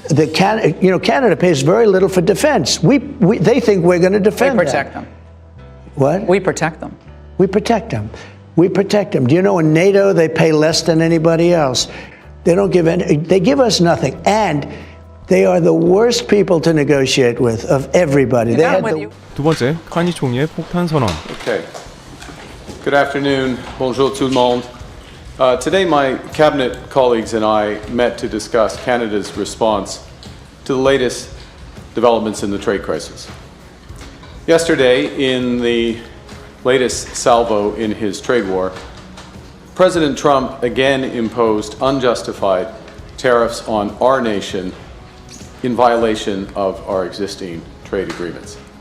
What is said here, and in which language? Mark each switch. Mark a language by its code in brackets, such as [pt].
[en] Canada pays very little for defense. They think we're going to defend them. We protect them. What? We protect them. We protect them. We protect them. Do you know in NATO they pay less than anybody else? They don't give any, they give us nothing. And they are the worst people to negotiate with of everybody. They had [ko] 두 번째, 카니 총리의 폭탄선언. [en] Okay. Good afternoon. [fr] Bonjour tout le monde. [en] Today my cabinet colleagues and I met to discuss Canada's response to the latest developments in the trade crisis. Yesterday, in the latest salvo in his trade war, President Trump again imposed unjustified tariffs on our nation in violation of our existing trade agreements.